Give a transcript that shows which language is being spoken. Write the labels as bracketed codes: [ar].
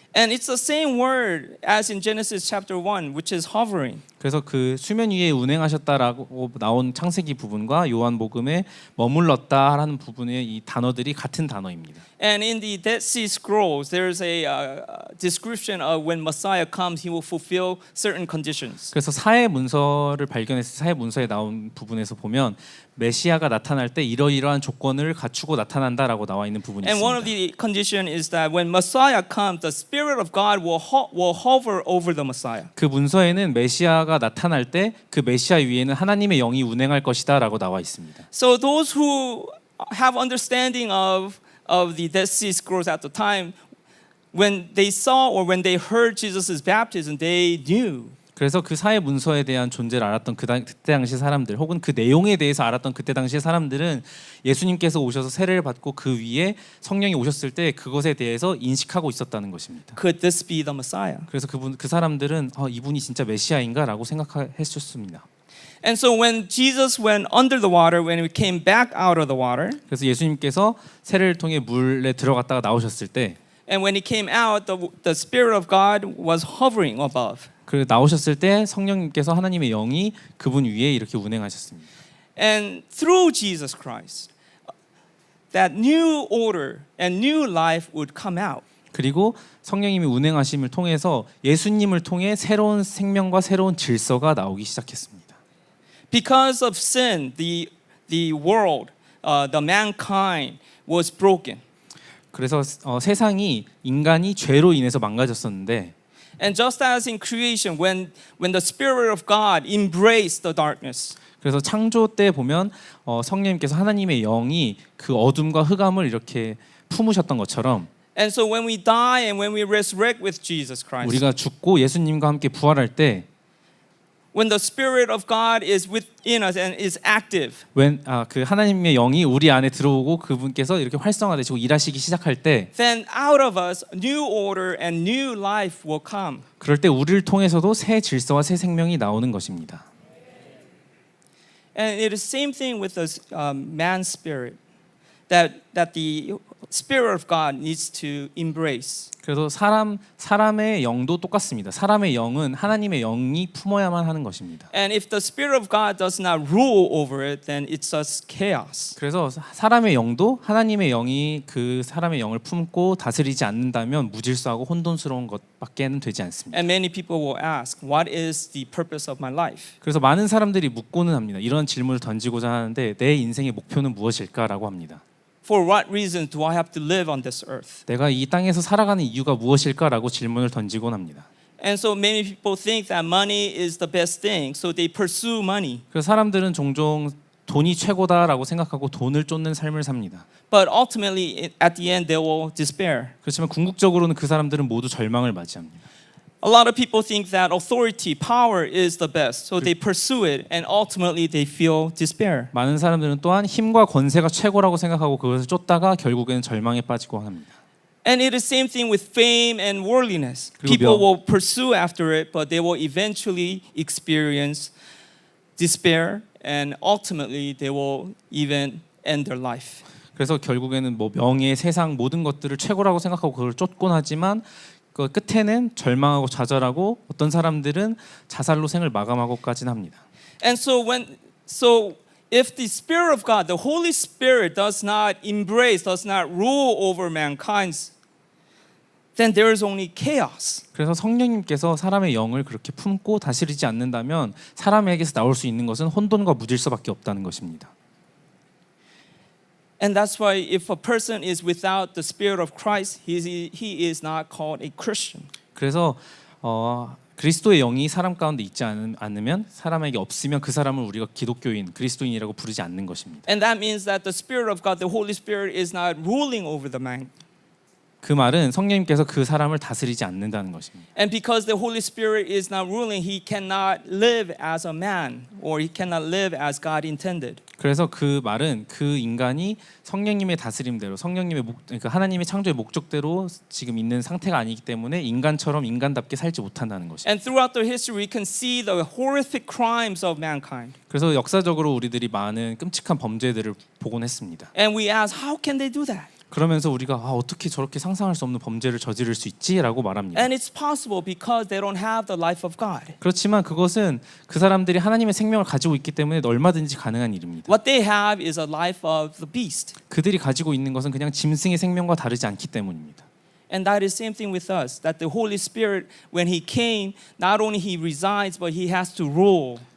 [en] And it's the same word as in Genesis chapter 1, which is hovering. [ko] 그래서 그 수면 위에 운행하셨다라고 나온 창세기 부분과 요한복음에 머물렀다라는 부분의 이 단어들이 같은 단어입니다. [en] And in the Dead Sea Scrolls, there's a description of when Messiah comes, he will fulfill certain conditions. [ko] 그래서 사회 문서를 발견해서 사회 문서에 나온 부분에서 보면 메시아가 나타날 때 이러이러한 조건을 갖추고 나타난다라고 나와 있는 부분이 [en] And one of [ko] 있습니다. [en] the condition is that when Messiah comes, the Spirit of God will hover over the Messiah. [ko] 그 문서에는 메시아가 나타날 때 그 메시아 위에는 하나님의 영이 운행할 것이다라고 나와 있습니다. [en] So those who have understanding of the Dead Sea Scrolls at the time, when they saw or when they heard Jesus' baptism, they knew. [ko] 그래서 그 사회 문서에 대한 존재를 알았던 그때 당시 사람들 혹은 그 내용에 대해서 알았던 그때 당시의 사람들은 예수님께서 오셔서 세례를 받고 그 위에 성령이 오셨을 때 그것에 대해서 인식하고 있었다는 것입니다. [en] Could this be the Messiah? [ko] 그래서 그 사람들은 이분이 진짜 메시아인가라고 생각했었습니다. [en] And so when Jesus went under the water, when he came back out of the water, [ko] 그래서 예수님께서 세례를 통해 물에 들어갔다가 나오셨을 때 [en] and when he came out, the Spirit of God was hovering above. [ko] 그 나오셨을 때 성령님께서 하나님의 영이 그분 위에 이렇게 운행하셨습니다. [en] And through Jesus Christ, that new order and new life would come out. [ko] 그리고 성령님이 운행하심을 통해서 예수님을 통해 새로운 생명과 새로운 질서가 나오기 시작했습니다. [en] Because of sin, the world, the mankind was broken. [ko] 그래서 세상이 인간이 죄로 인해서 망가졌었는데 [en] And just as in creation, when the Spirit of God embraced the darkness, [ko] 그래서 창조 때 보면 성령님께서 하나님의 영이 그 어둠과 흑암을 이렇게 품으셨던 것처럼 [en] and so when we die and when we resurrect with Jesus Christ, [ko] 우리가 죽고 예수님과 함께 부활할 때 [en] when the Spirit of God is within us and is active, [ko] 그 하나님의 영이 우리 안에 들어오고 그분께서 이렇게 활성화되시고 일하시기 시작할 때 [en] then out of us new order and new life will come. [ko] 그럴 때 우리를 통해서도 새 질서와 새 생명이 나오는 것입니다. [en] And it is the same thing with the man's spirit, that the Spirit of God needs to embrace. [ko] 그래서 사람의 영도 똑같습니다. 사람의 영은 하나님의 영이 품어야만 하는 것입니다. [en] And if the Spirit of God does not rule over it, then it's just chaos. [ko] 그래서 사람의 영도 하나님의 영이 그 사람의 영을 품고 다스리지 않는다면 무질서하고 혼돈스러운 것밖에는 되지 않습니다. [en] And many people will ask, what is the purpose of my life? [ko] 그래서 많은 사람들이 묻고는 합니다. 이런 질문을 던지고자 하는데 내 인생의 목표는 무엇일까라고 합니다. [en] For what reason do I have to live on this earth? [ko] 내가 이 땅에서 살아가는 이유가 무엇일까라고 질문을 던지곤 합니다. [en] And so many people think that money is the best thing, so they pursue money. [ko] 그래서 사람들은 종종 돈이 최고다라고 생각하고 돈을 쫓는 삶을 삽니다. [en] But ultimately, at the end, they will despair. [ko] 그렇지만 궁극적으로는 그 사람들은 모두 절망을 맞이합니다. [en] A lot of people think that authority, power is the best. So they pursue it and ultimately they feel despair. [ko] 많은 사람들은 또한 힘과 권세가 최고라고 생각하고 그것을 쫓다가 결국에는 절망에 빠지고 합니다. [en] And it is same thing with fame and worldliness. [ko] 그리고 [en] People [ko] 명- [en] will pursue after it, but they will eventually experience despair and ultimately they will even end their life. [ko] 그래서 결국에는 뭐 명예, 세상 모든 것들을 최고라고 생각하고 그걸 쫓곤 하지만 그 끝에는 절망하고 좌절하고 어떤 사람들은 자살로 생을 마감하고까지는 합니다. [en] And so if the Spirit of God, the Holy Spirit does not embrace, does not rule over mankind, then there is only chaos. [ko] 그래서 성령님께서 사람의 영을 그렇게 품고 다스리지 않는다면 사람에게서 나올 수 있는 것은 혼돈과 무질서밖에 없다는 것입니다. [en] And that's why if a person is without the Spirit of Christ, he is not called a Christian. [ko] 그래서 그리스도의 영이 사람 가운데 있지 않으면 사람에게 없으면 그 사람을 우리가 기독교인, 그리스도인이라고 부르지 않는 것입니다. [en] And that means that the Spirit of God, the Holy Spirit, is not ruling over the man. [ko] 그 말은 성령님께서 그 사람을 다스리지 않는다는 것입니다. [en] And because the Holy Spirit is not ruling, he cannot live as a man or he cannot live as God intended. [ko] 그래서 그 말은 그 인간이 성령님의 다스림대로 그러니까 하나님의 창조의 목적대로 지금 있는 상태가 아니기 때문에 인간처럼 인간답게 살지 못한다는 것입니다. [en] And throughout the history, we can see the horrific crimes of mankind. [ko] 그래서 역사적으로 우리들이 많은 끔찍한 범죄들을 보곤 했습니다. [en] And we ask, how can they do that? [ko] 그러면서 우리가 어떻게 저렇게 상상할 수 없는 범죄를 저지를 수 있지라고 말합니다. [en] And it's possible because they don't have the life of God. [ko] 그렇지만 그것은 그 사람들이 하나님의 생명을 가지고 있기 때문에 얼마든지 가능한 일입니다. [en] What they have is a life of the beast. [ko] 그들이 가지고 있는 것은 그냥 짐승의 생명과 다르지 않기 때문입니다. [en] And that is same thing with us. That the Holy Spirit, when He came, not only He resides, but He has to rule.